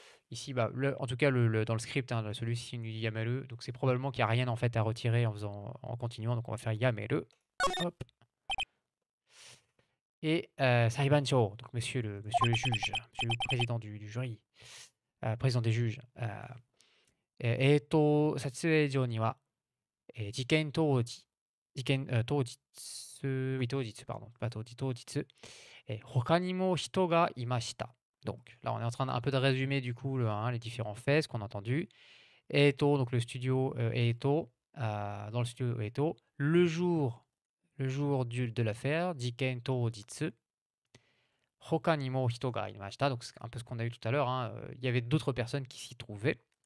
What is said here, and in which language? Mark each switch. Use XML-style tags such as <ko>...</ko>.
<fr>Ici, bah, en tout cas, dans le script, hein, celui-ci nous dit yameru. Donc, c'est probablement qu'il n'y a rien en fait à retirer en continuant. Donc, on va faire yameru. Hop. Et Saibancho, donc monsieur le juge, monsieur le président du jury, président des juges.</fr> <ja>撮影所には、事件当時、当日、</ja> <fr>oui,</fr> <ja>当日、</ja> <fr>pardon, pas</fr> <ja>当日、当日、他にも人がいました。</ja> <fr>Donc là, on est en train d'un peu de résumer du coup les différents faits, ce qu'on a entendu. Eto, donc le studio Eto, dans le studio Eto, le jour de l'affaire,</fr> <ja>Jiken Toujitsu, Hoka ni mo hito ga imashita,</ja> <fr>donc c'est un peu ce qu'on a eu tout à l'heure, hein, il y avait d'autres personnes qui s'y trouvaient.</fr>